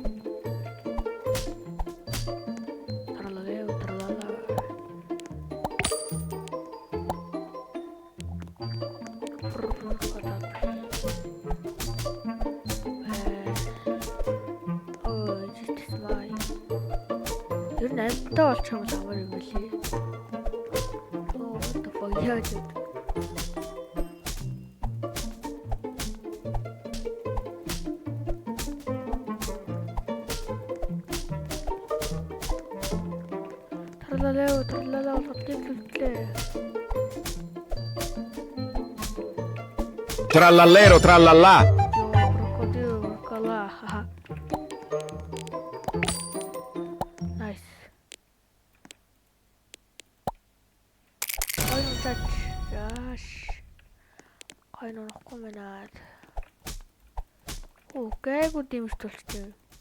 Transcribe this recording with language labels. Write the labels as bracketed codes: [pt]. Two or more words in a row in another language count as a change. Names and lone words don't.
[mn] Ер нь амьтаа болчих юм амар юм билий. [en] What the fuck [mn] яаж вэ? Тралала болчихлээ. [it] Trallallero trallallà. [en] Nice. [mn] Ойн тач. Яаш. Ойн орохгүй манад. Гайгүй дэмж тулчих.